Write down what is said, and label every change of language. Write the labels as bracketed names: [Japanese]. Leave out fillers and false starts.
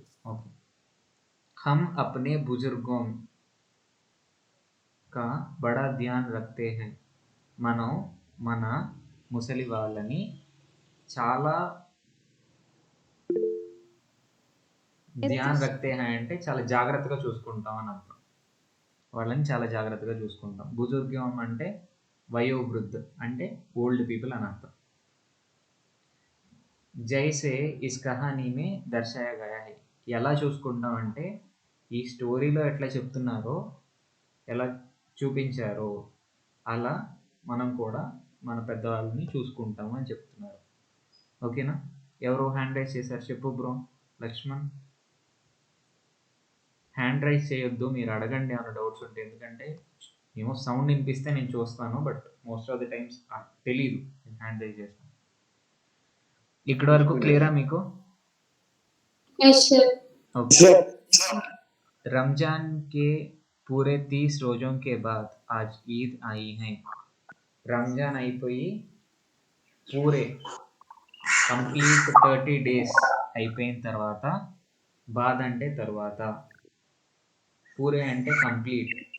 [Hindi] Okay, हम अपने बुजुर्गों का बड़ा ध्यान रखते हैं. [Telugu] మనం మన ముసలి వాళ్ళని చాలా [Hindi] ధ్యాన్ రఖతే హై [Telugu] అంటే చాలా జాగ్రత్తగా చూసుకుంటాం అని అర్థం. వాళ్ళని చాలా జాగ్రత్తగా చూసుకుంటాం. బుజుర్గం అంటే వయోవృద్ధ్ అంటే ఓల్డ్ పీపుల్ అని అర్థం. [Hindi] జైసే is Kahani May దర్శాయా Gaya high. [Telugu] ఎలా చూసుకుంటాం అంటే ఈ స్టోరీలో ఎట్లా చెప్తున్నారో, ఎలా చూపించారో అలా మనం కూడా మన పెద్దవాళ్ళని చూసుకుంటాము అని చెప్తున్నారు. ఓకేనా? ఎవరో హ్యాండ్ రైజ్ చేశారు, చెప్పు బ్రో. లక్ష్మణ్, హ్యాండ్ రైజ్ చేయొద్దు, మీరు అడగండి ఏమైనా డౌట్స్ ఉంటే. ఎందుకంటే ఏమో సౌండ్ వినిపిస్తే నేను చూస్తాను, but most of the times తెలీదు నేను హ్యాండ్ రైజ్ చేస్తాను. ఇక్కడ వరకు క్లియరా మీకు? [English] Yes, sir. Okay. [Hindi] रमजान के पूरे 30 रोजों के बाद आज ईद आई है. [Telugu] రంజాన్ అయిపోయి పూరే కంప్లీట్ 30 డేస్ అయిపోయిన తర్వాత, బాద్ అంటే తర్వాత, పూరే అంటే కంప్లీట్.